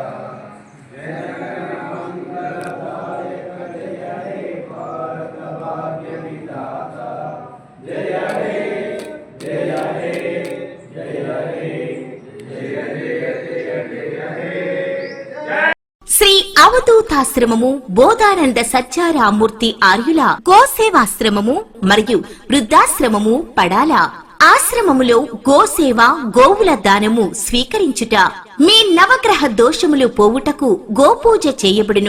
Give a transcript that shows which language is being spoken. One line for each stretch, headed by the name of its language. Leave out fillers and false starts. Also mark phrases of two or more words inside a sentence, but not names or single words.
Bangla: জয় মঙ্গলদায়ক জয় হে ভারত ভাগ্য বিধাতা, জয় হে জয় হে জয় হে জয় জয় জয় জয় হে।
Telugu: శ్రీ అవధూతాశ్రమము బోధానంద సత్యారామూర్తి ఆర్యుల గోసేవాశ్రమము మరియు వృద్ధాశ్రమము పడాల. ఆశ్రమములో గోసేవ, గోవుల దానము స్వీకరించుట, మీ నవగ్రహ దోషములు పోవుటకు గోపూజ చేయబడును.